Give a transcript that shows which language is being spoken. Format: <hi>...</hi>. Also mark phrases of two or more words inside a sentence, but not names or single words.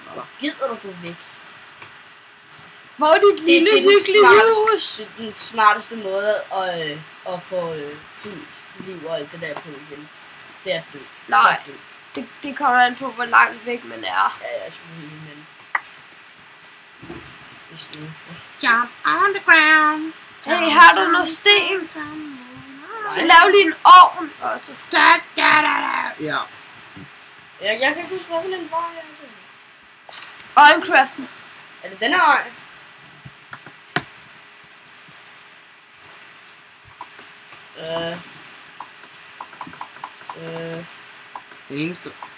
<da>Gider du gå væk? Hvor er dit lille hyggelige hus? Det er den smarteste måde at få fyldt liv og alt det der på igen. Det er død. Nej, det kommer an på, hvor langt væk man er. Ja, jeg er selvfølgelig, men...</da> <en>Jump on the ground.</en> <da>Hey, har du noget sten? Så lav lige en ovn, Otto. Ja. Jeg kan ikke huske, hvad for en vej jeg Og en craften. er det den her vej? Det eneste.</da>